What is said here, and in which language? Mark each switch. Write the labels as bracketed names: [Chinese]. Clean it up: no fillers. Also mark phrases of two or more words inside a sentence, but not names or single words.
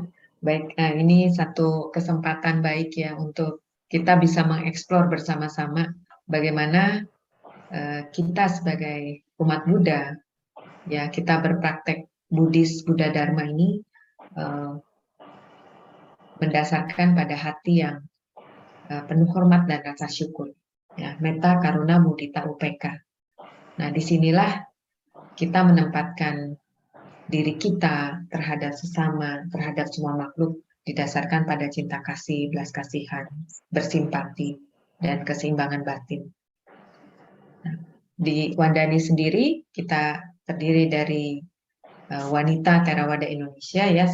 [Indonesian] Baik, ini satu kesempatan baik ya untuk kita bisa mengeksplor bersama-sama bagaimana kita sebagai umat Buddha, ya kita berpraktek Buddhis Buddha Dharma ini mendasarkan pada hati yang penuh hormat dan rasa syukur. Ya, [Pali] metta, karuna, mudita, upeka. [Indonesian] Nah, disinilah kita menempatkan diri kita terhadap sesama, terhadap semua makhluk didasarkan pada cinta kasih, belas kasihan, bersimpati, dan keseimbangan batin. Nah, di Wandani sendiri kita terdiri dari wanita Theravada Indonesia ya.